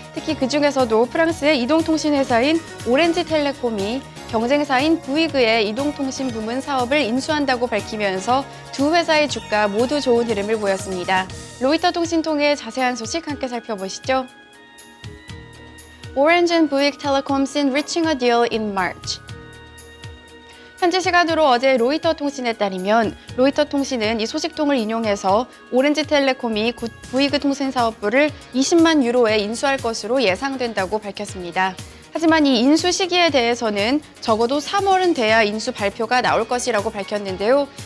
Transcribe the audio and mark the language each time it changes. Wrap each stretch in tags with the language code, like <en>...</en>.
<ko>특히 그중에서도 프랑스의 이동통신 회사인 오렌지텔레콤이 경쟁사인 부이그의 이동통신 부문 사업을 인수한다고 밝히면서 두 회사의 주가 모두 좋은 흐름을 보였습니다. 로이터 통신 통해 자세한 소식 함께 살펴보시죠.</ko> <en>Orange and Bouygues Telecom seen reaching a deal in March.</en> <ko>현지 시간으로 어제 로이터 통신에 따르면 로이터 통신은 이 소식통을 인용해서 오렌지텔레콤이 곧 부이그 통신사업부를 20만 유로에 인수할 것으로 예상된다고 밝혔습니다. 하지만 이 인수 시기에 대해서는 적어도 3월은 돼야 인수 발표가 나올 것이라고 밝혔는데요.</ko>